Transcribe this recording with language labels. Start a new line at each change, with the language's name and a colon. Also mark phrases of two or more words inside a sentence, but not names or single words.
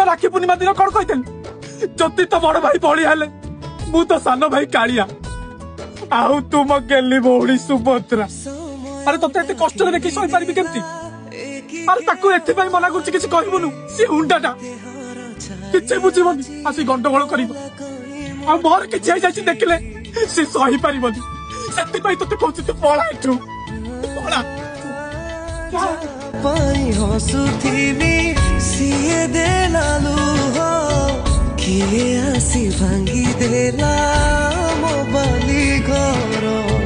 Odia: ରାକ୍ଷୀ ପୂର୍ଣ୍ଣିମା ଦିନ କଣ କହିଥିଲି ଯଦି ତୋ ବଡ ଭାଇ ବଳି ହେଲେ ମୁଁ ତ ସାନ ଭାଇ କାଳିଆ ଆଉ ତୁ ମୋ ଗେଲି ଭଉଣୀ ସୁଭଦ୍ରା ଆରେ ତତେ ଏତେ କଷ୍ଟରେ ଦେଖି ଶୋଇପାରିବି କେମିତି ଆରେ ତାକୁ ଏଥିପାଇଁ ମନା କରୁଛି କିଛି କହିବୁନୁ ସେ ହୁଣ୍ଡାଟା କିଛି ବୁଝିବନି ଆସି ଗଣ୍ଡଗୋଳ କରିବ ଆଉ ମୋର କିଛି ହେଇଯାଇଛି ଦେଖିଲେ ସେ ସହିପାରିବନି ସେଥିପାଇଁ ତତେ କହୁଛି ତୁ ପଳା ଏଠୁ ପଳା ପାଇ ହସୁଥିବି ସିଏ ଦେଲା ଲୁହ କିଏ ଆସି ଭାଙ୍ଗି ଦେଲା ମୋ ବାଲି ଘର